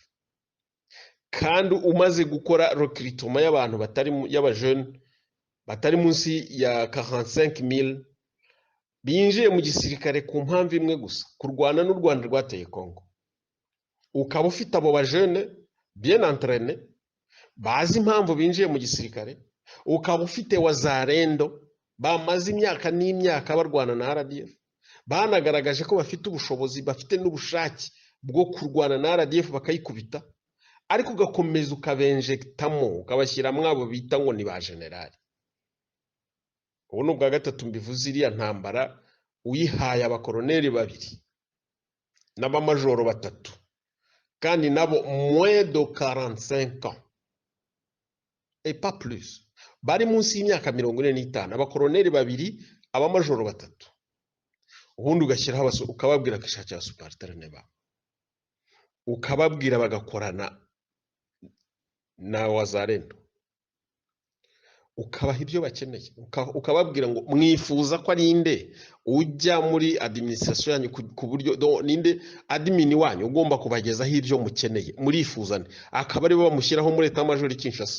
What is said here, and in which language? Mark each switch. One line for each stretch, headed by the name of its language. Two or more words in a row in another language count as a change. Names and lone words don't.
Kinyarwanda: Kandi umaze gukora recruitment y'abantu y'abajeune batari munsi ya 45,000 binjiye mu gisirikare ku mpamvu imwe gusa, kurwana n'u Rwanda rwateye Congo. Ukaba ufite abo bajeune
French: bien entraîné
Kinyarwanda: bazi impamvu binjiye mu gisirikare, ukaba ufite wazarendo bamaze imyaka n'imyaka barwana na RDF, banagaragaje ko bafite ubushobozi, bafite n'ubushake bwo kurwana na RDF bakayikubita, ariko ugakomeza ukabenjektamo, ukabashyiramo abo bita ngo ni ba generali. Ubu ni ubwa gatatu mbivuze, iriya ntambara uyihaye abakoroneri babiri n'abamajoro batatu, kandi nabo
French: moins de 45 ans et pas plus,
Kinyarwanda: bari munsi y'imyaka 45, abakoroneri babiri, abamajoro batatu, ubundi ugashyiraho ukababwira kwishakira superterane ba, ukababwira bagakorana na wazarendo, ukabaha ibyo bakeneye, ukababwira ngo mwifuza ko ari inde ujya muri administration yanyu, ku buryo ninde admin wanyu ugomba kubagezaho ibyo mukeneye, murifuzane, akaba ari bo bamushyiraho muri leta major Kinshasa.